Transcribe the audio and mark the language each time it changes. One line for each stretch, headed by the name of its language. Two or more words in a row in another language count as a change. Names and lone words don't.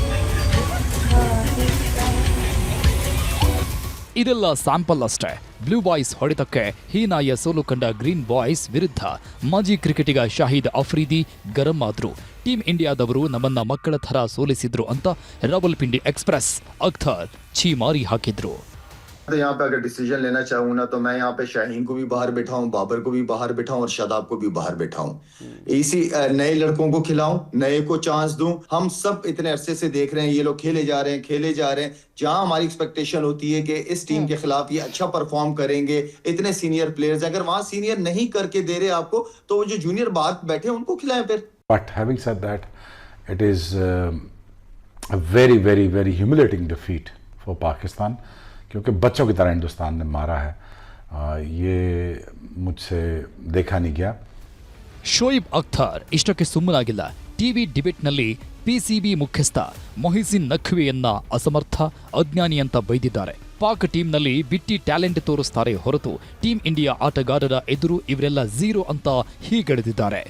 Kannada: ಇದೆಲ್ಲ ಸ್ಯಾಂಪಲ್ ಅಷ್ಟೇ. ಬ್ಲೂ ಬಾಯ್ಸ್ ಹೊಡೆತಕ್ಕೆ ಹೀನಾಯ ಸೋಲು ಕಂಡ ಗ್ರೀನ್ ಬಾಯ್ಸ್ ವಿರುದ್ಧ ಮಾಜಿ ಕ್ರಿಕೆಟಿಗ ಶಾಹಿದ್ ಅಫ್ರಿದಿ ಗರಂ ಆದ್ರು. ಟೀಮ್ ಇಂಡಿಯಾದವರು ನಮ್ಮನ್ನ ಮಕ್ಕಳ ಥರ ಸೋಲಿಸಿದ್ರು ಅಂತ ರಾವಲ್ಪಿಂಡಿ ಎಕ್ಸ್‌ಪ್ರೆಸ್ ಅಖ್ತರ್ ಛೀಮಾರಿ ಹಾಕಿದ್ರು.
Hindi: तो यहाँ पे अगर डिसीजन लेना चाहूँ ना, तो मैं यहाँ पे शाहीन को भी बाहर बैठाऊं, बाबर को भी बाहर बैठाऊं और शादाब को भी बाहर बैठाऊं. इसी नए लड़कों को खिलाऊं, नए को चांस दूं. हम सब इतने अरसे से देख रहे हैं, ये लोग खेले जा रहे हैं. जहां हमारी एक्सपेक्टेशन होती है कि इस टीम के खिलाफ ये अच्छा परफॉर्म करेंगे, इतने
English: senior players,
Hindi: अगर वहां सीनियर नहीं करके दे रहे आपको, तो वो जो जूनियर बाहर बैठे उनको खिलाएं फिर.
English: But having said that, it is a very, very, very humiliating defeat for Pakistan.
Hindi: क्योंकि बच्चों की तरह हिंदुस्तान ने मारा है. ये मुझसे देखा नहीं गया.
Kannada: ಶೋಯಿಬ್ ಅಖ್ತರ್ ಇಷ್ಟಕ್ಕೆ ಸುಮ್ಮನಾಗಿಲ್ಲ. ಟಿವಿ ಡಿಬೇಟ್ನಲ್ಲಿ ಪಿಸಿಬಿ ಮುಖ್ಯಸ್ಥ ಮೊಹಿಸಿನ್ ನಖ್ವಿಯನ್ನ ಅಸಮರ್ಥ, ಅಜ್ಞಾನಿ ಅಂತ ಬೈದಿದ್ದಾರೆ. ಪಾಕ್ ಟೀಮ್ನಲ್ಲಿ ಬಿಟ್ಟಿ ಟ್ಯಾಲೆಂಟ್ ತೋರಿಸ್ತಾರೆ ಹೊರತು ಟೀಮ್ ಇಂಡಿಯಾ ಆಟಗಾರರ ಎದುರು ಇವರೆಲ್ಲ ಝೀರೋ ಅಂತ ಹೀಗೆಳೆದಿದ್ದಾರೆ.